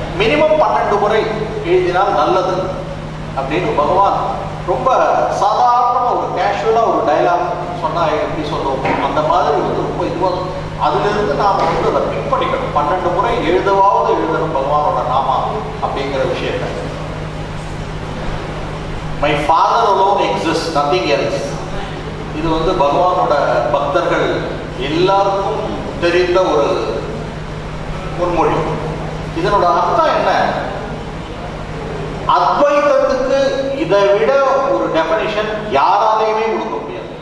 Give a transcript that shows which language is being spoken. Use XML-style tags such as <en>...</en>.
<ta>Minimum 12 முறை எழுதினால் நல்லது அப்படின்னு பகவான் ரொம்ப சாதாரணமாக ஒரு கேஷுவலாக ஒரு டைலாக் சொன்னால் எப்படி சொல்லுவோம் அந்த மாதிரி ரொம்ப இதுவாக அதிலிருந்து நாம் அதை பிக் பண்ணிக்கணும். 12 முறை எழுதவாவது எழுதணும் பகவானோட நாமா அப்படிங்கிற விஷயத்தை.</ta> <en>My father alone exists, nothing else.</en> <ta>இது பகவானோட பக்தர்கள் எல்லாருக்கும் தெரிந்த ஒரு முன்மொழி. இதனோட அர்த்தம் என்ன? அத்வைதத்துக்கு இதை விட ஒரு டெஃபினிஷன் யாராலையுமே கொடுக்க முடியாது.</ta>